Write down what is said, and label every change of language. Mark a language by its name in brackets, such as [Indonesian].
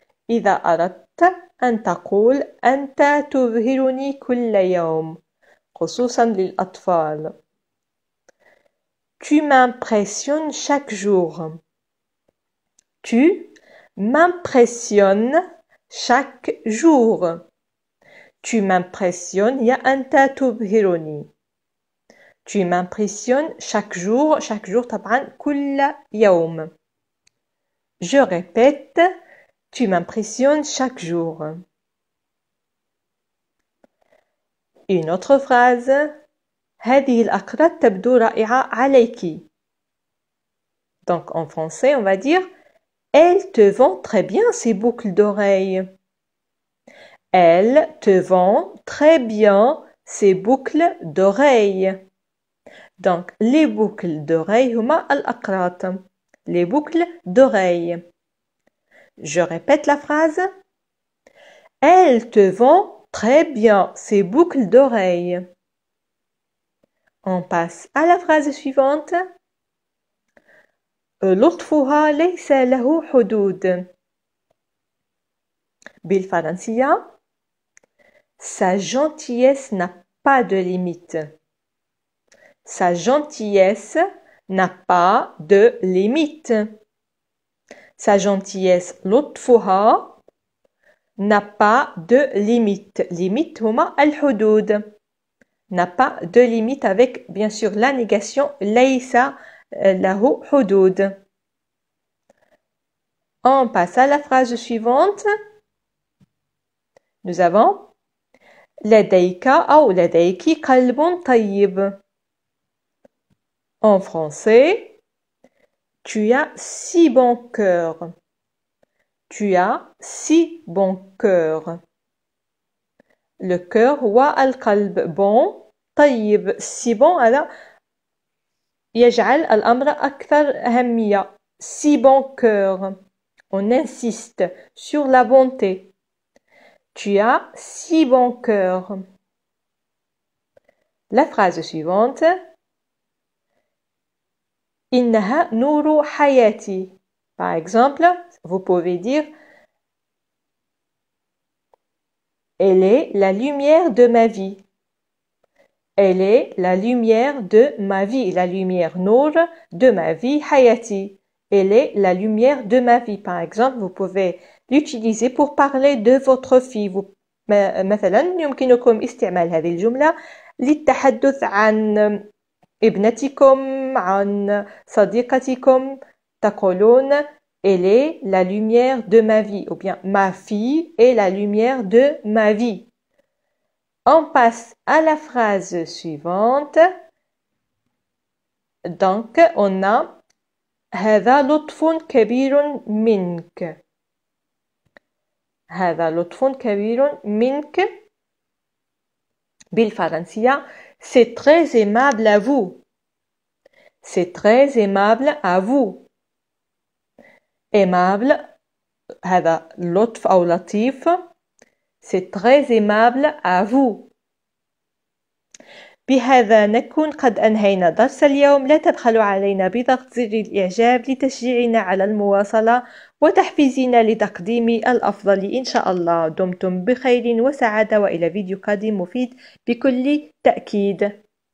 [Arabic] إذا أردت أن تقول أنت تبهرني كل يوم. خصوصا للأطفال. [French] Tu m'impressionnes chaque jour. Tu m'impressionnes chaque jour. Tu m'impressionnes [Arabic] يا أنت تبهرني. [French] Tu m'impressionnes chaque jour. Chaque jour [Arabic] طبعا كل يوم. [French] Je répète. Tu m'impressionnes chaque jour. Une autre phrase. [Arabic] هذه الأقراط تبدو رائعة عليك. [French] Donc en français, on va dire elle te vend très bien ces boucles d'oreilles. Elle te vend très bien ces boucles d'oreilles. Donc les boucles d'oreilles [Arabic] هما الأقراط. [French] Les boucles d'oreilles. Je répète la phrase. Elle te vend très bien ces boucles d'oreilles. On passe à la phrase suivante. [Arabic] لطفها ليس له حدود. بالفرنسية. [French] Sa gentillesse n'a pas de limite. Sa gentillesse n'a pas de limite. Sa gentillesse [Arabic] لطفها [French] n'a pas de limite. [Arabic] Limite هما الحدود. [French] N'a pas de limite avec bien sûr la négation [Arabic] ليس له حدود. [French] On passe à la phrase suivante. Nous avons [Arabic] لديك أو لديك قلب طيب. [French] En français, tu as si bon cœur. Tu as si bon cœur. Le cœur [Arabic] هو القلب. Bon, طيب, si bon هذا يجعل الأمر أكثر أهمية. [French] Si bon cœur. On insiste sur la bonté. Tu as si bon cœur. La phrase suivante. إنها نور حياتي. Par exemple, vous pouvez dire elle est la lumière de ma vie. Elle est la lumière de ma vie. La lumière nour de ma vie, hayati. Elle est la lumière de ma vie. Par exemple, vous pouvez l'utiliser pour parler de votre fille. [Arabic] مثلا يمكنكم استعمال هذه الجملة للتحدث عن ابنتكم عن صديقتكم. تقولون [French] elle est la lumière de ma vie. Ou bien ma fille est la lumière de ma vie. On passe à la phrase suivante. Donc, on a [Arabic] هذا لطف كبير منك. هذا لطف كبير منك. بالفرنسية [French] c'est très aimable à vous. C'est très aimable à vous. [Arabic] Aimable هذا لطف أو لطيف. [French] C'est très aimable à vous. [Arabic] بهذا نكون قد أنهينا درس اليوم. لا تبخلوا علينا بضغط زر الإعجاب لتشجيعنا على المواصلة وتحفيزنا لتقديم الأفضل إن شاء الله. دمتم بخير وسعادة وإلى فيديو قادم مفيد بكل تأكيد.